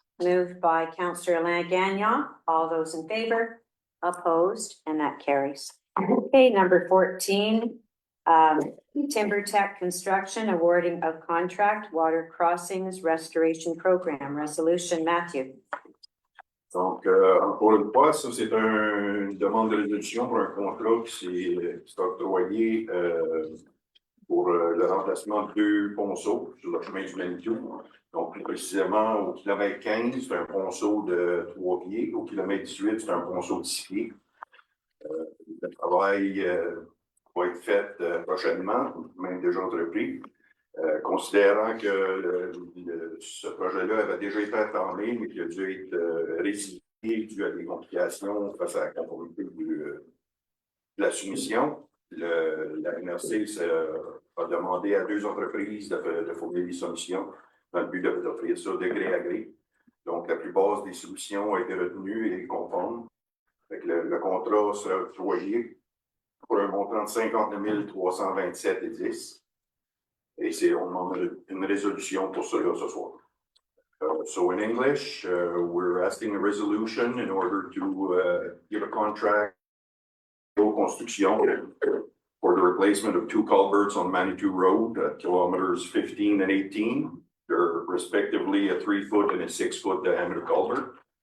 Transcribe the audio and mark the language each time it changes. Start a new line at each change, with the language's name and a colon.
English: Moved by Councillor Alain Gagnon. All those in favor? Opposed? And that carries. Okay, number 14, Timber Tech Construction awarding of contract water crossings restoration program. Resolution, Matthew.
French: Donc, encore une fois, ça c'est une demande de résolution pour un contrat qui s'est octroyé pour le remplacement de 2 ponceaux sur le chemin du Manitou. Donc, plus précisément, au kilomètre 15, c'est un ponceau de 3 pieds. Au kilomètre 18, c'est un ponceau de 6 pieds. Le travail va être fait prochainement, même déjà entrepris. Considérant que ce projet-là avait déjà été entamé, mais qui a dû être résilié dû à des complications face à la conformité de la soumission, la MRC a demandé à 2 entreprises de fournir des solutions dans le but d'offrir ça de gré à gré. Donc, la plupart des solutions ont été retenues et conformes. Le contrat sera octroyé pour un montant de 59 327,10. Et on demande une résolution pour cela ce soir.
English: So in English, we're asking a resolution in order to give a contract for construction for the replacement of 2 culverts on Manitou Road at kilometers 15 and 18. They're respectively a 3-foot and a 6-foot diameter culvert.